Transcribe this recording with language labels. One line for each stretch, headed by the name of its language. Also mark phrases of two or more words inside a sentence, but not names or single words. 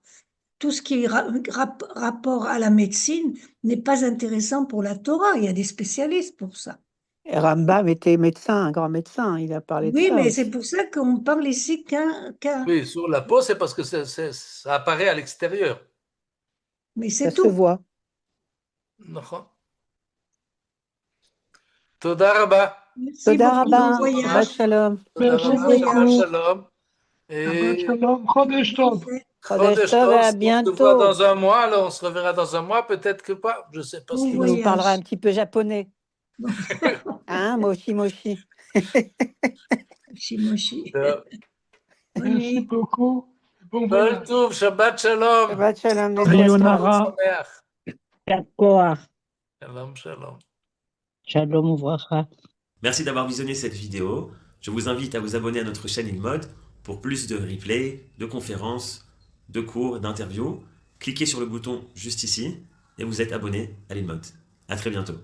French: Tout ce qui est rapport à la médecine n'est pas intéressant pour la Torah. Il y a des spécialistes pour ça. Et Rambam était médecin, un grand médecin, il a parlé de Oui, ça mais c'est aussi. pour ça qu'on parle ici Oui, sur la peau, c'est parce que ça apparaît à l'extérieur. Mais Ça c'est se tout. voit.
Hebrew: נכון. תודה רבה.
French: Merci
Hebrew: Toda
French: beaucoup. Bon
Hebrew: rabba, תודה. Shabbat
French: voyage.
Hebrew: shalom. תודה
French: Merci Bon
Hebrew: רבה, שבת
French: voyage. beaucoup.
Hebrew: שלום. Shabbat
French: Et
Hebrew: שלום. חודש טוב. Chodesh Chodesh Tov et Tov,
French: à si on se voit bientôt. dans un mois, alors on se reverra dans un mois, peut-être que pas, je ne sais pas ce Bon qui Tu va se nous parleras un voyage. petit peu japonais. Bon.
Japanese: Hein, もしもし. Moshi.
French: passer. Bonne Merci nuit. beaucoup. Bon
Hebrew: כל
French: voyage.
Hebrew: טוב, שבת שלום. שבת שלום, les חודש
French: amis.
Hebrew: טוב
Japanese: Sayonara.
Hebrew: ושמח.
French: D'accord.
Hebrew: שלום, שלום. שלום וברכה.
French: Merci d'avoir visionné cette vidéo. Je vous invite à vous abonner à notre chaîne InMode pour plus de replays, de conférences, de cours, d'interviews. Cliquez sur le bouton juste ici et vous êtes abonné à l'InMode. À très bientôt.